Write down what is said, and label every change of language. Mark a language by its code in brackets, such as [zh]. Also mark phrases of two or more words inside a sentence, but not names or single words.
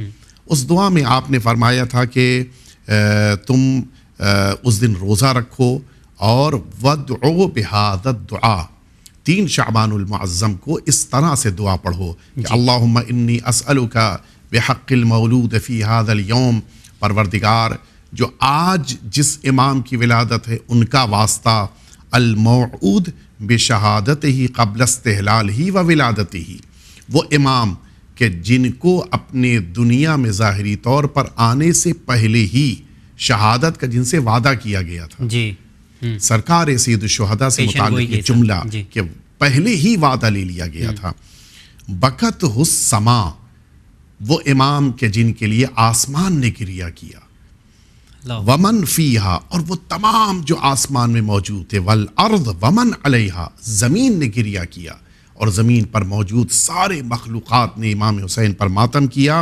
[ur] اس دعا میں آپ نے فرمایا تھا کہ تم اس دن روزہ رکھو اور [ar] وَادْعُوا بِهَذَا الدُّعَاء، [ur] 3 شعبان المعظم کو اس طرح سے دعا پڑھو کہ [ar] اللہم انی اسألک بحق المولود فی هذا اليوم، [ur] پروردگار جو آج جس امام کی ولادت ہے ان کا واسطہ، [ar] الموعود بشہادتہ قبل استحلالہ و ولادتہ، [ur] وہ امام کہ جن کو اپنے دنیا میں ظاہری طور پر آنے سے پہلے ہی شہادت کا جن سے وعدہ کیا گیا تھا۔ جی، سرکار سید الشہداء سے متعلق یہ جملہ کہ پہلے ہی وعدہ لے لیا گیا تھا۔ [ar] بکت السما، [ur] وہ امام کہ جن کے لیے آسمان نے گریہ کیا، [ar] ومن فیہا، [ur] اور وہ تمام جو آسمان میں موجود تھے، [ar] والارض ومن علیہا، [ur] زمین نے گریہ کیا اور زمین پر موجود سارے مخلوقات نے امام حسین پر ماتم کیا۔